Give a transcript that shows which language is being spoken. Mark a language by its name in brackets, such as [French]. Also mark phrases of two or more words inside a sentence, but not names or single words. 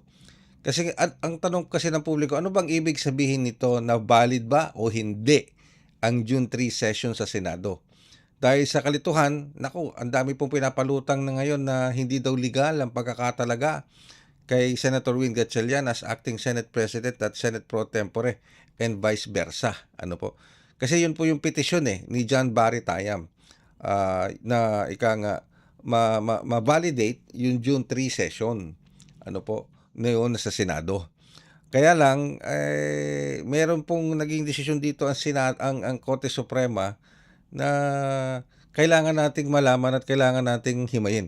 [Filipino] Kasi ang tanong kasi ng publiko, ano bang ibig sabihin nito, na valid ba o hindi ang June 3 session sa Senado? Dahil sa kalituhan, ang dami pong pinapalutang na ngayon na hindi daw legal ang pagkakatalaga kay Senator Win Gatchalian [English] as acting Senate President [Filipino] at [English] Senate Pro Tempore and vice versa. [Filipino] Kasi yun po yung petisyon ni John Barry Tayam na ma-validate yung June 3 session ngayon sa Senado. Kaya lang meron pong naging desisyon dito ang Korte Suprema na kailangan nating malaman at kailangan nating himayin.